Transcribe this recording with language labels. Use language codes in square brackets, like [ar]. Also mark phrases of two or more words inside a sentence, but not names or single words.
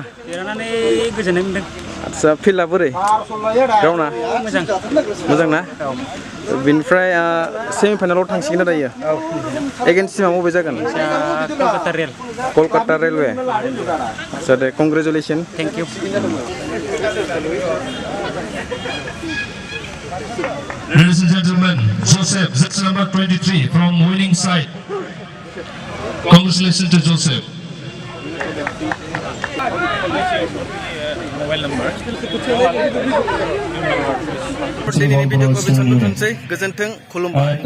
[brx] देरहानानै गोजोननाय मोनदों आदसा फिल्डआ बोरै गावना मोजां ना बिनिफ्राय सेमिफाइनालाव थांसिगोन दायो एगेन्स्ट टिमा बबे जागोन कलकाता रेलवे आदसा दे कंग्रेचुलेसन [en] thank you Ladies and gentlemen, Joseph, that's number 23 from winning side. Congratulations to Joseph. Mobile number. [brx] दिनैनि भिडिअखौ बेसेबां दोनथ'नोसै गोजोन्थों खुलुमबाय